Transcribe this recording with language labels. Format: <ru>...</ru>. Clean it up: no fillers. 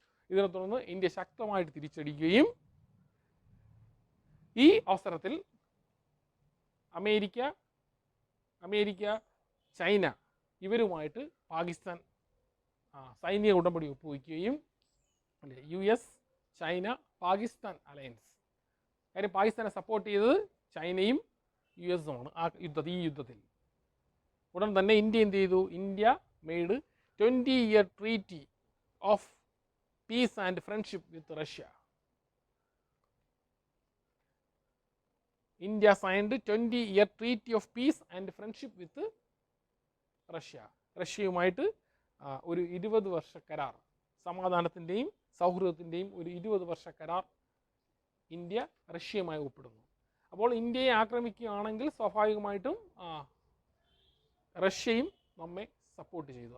<ml>ഇതിനെ തുടർന്ന് ഇന്ത്യ ശക്തമായിട്ട് തിരിച്ചടിക്കുകയും ഈ അവസരത്തിൽ അമേരിക്ക, ചൈന ഇവരുമായിട്ട് പാകിസ്ഥാൻ സൈനിക ഉടമ്പടി ഒപ്പുവയ്ക്കുകയും, അല്ലേ, US ചൈന പാകിസ്ഥാൻ അലയൻസ്. കാര്യം പാകിസ്ഥാനെ സപ്പോർട്ട് ചെയ്തത് ചൈനയും US-ഉമാണ് ഈ യുദ്ധത്തിൽ. ഉടൻ തന്നെ ഇന്ത്യ എന്ത് ചെയ്തു? India made</ml> <en>20-year treaty of peace and friendship with Russia. India signed 20-year treaty of peace and friendship with Russia.</en> <ml>റഷ്യയുമായിട്ട് ഒരു 20 വർഷ കരാർ, സമാധാനത്തിൻ്റെയും സൗഹൃദത്തിൻ്റെയും ഒരു 20 വർഷ കരാർ ഇന്ത്യ റഷ്യയുമായി ഒപ്പിടുന്നു. അപ്പോൾ ഇന്ത്യയെ ആക്രമിക്കുകയാണെങ്കിൽ സ്വാഭാവികമായിട്ടും റഷ്യയും നമ്മെ സപ്പോർട്ട് ചെയ്തു.</ml>